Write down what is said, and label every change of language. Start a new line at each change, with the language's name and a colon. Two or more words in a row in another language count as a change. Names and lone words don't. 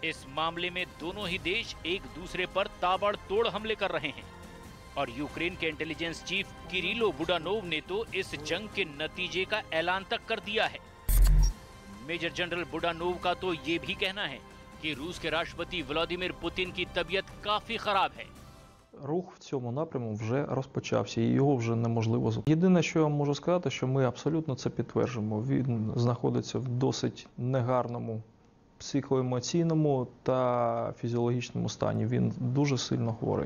Hindi: इस मामले में दोनों ही देश एक दूसरे पर ताबड़तोड़ हमले कर रहे हैं और यूक्रेन के
English: intelligence chief
Hindi: किरिलो बुडानोव ने तो इस जंग के नतीजे का ऐलान तक कर दिया है।
English: Major General
Hindi: बुडानोव का तो ये भी कहना है कि रूस के राष्ट्रपति व्लादिमीर पुतिन की तबीयत काफी खराब है।
Ukrainian: Рух в цьому напряму вже розпочався, і його вже неможливо зупинити. Єдине, що я можу сказати, що ми абсолютно це підтверджуємо. Він знаходиться в досить негарному психоемоційному та фізіологічному стані. Він дуже сильно хворий.